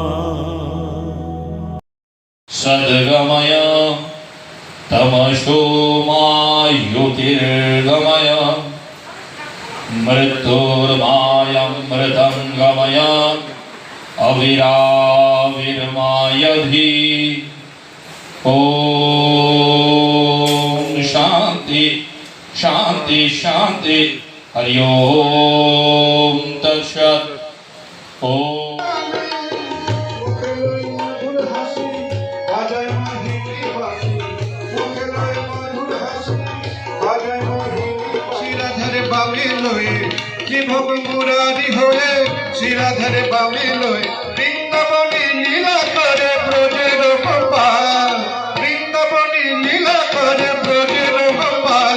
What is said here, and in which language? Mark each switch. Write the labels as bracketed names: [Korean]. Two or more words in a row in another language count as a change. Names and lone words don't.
[Sanskrit] सद्गमय तमसो मा ज्योतिर्गमय मृत्युर्मायमृतं गमय अविराविर्माय धी। ओम शांति शांति शांति हरि ओम तत्सत् ओम। [Bangla] মুরারি হয়ে শিরাধারে বামে লয়ে বৃন্দাবনী লীলা করে ব্রজের গোপাল, বৃন্দাবনী লীলা করে ব্রজের গোপাল।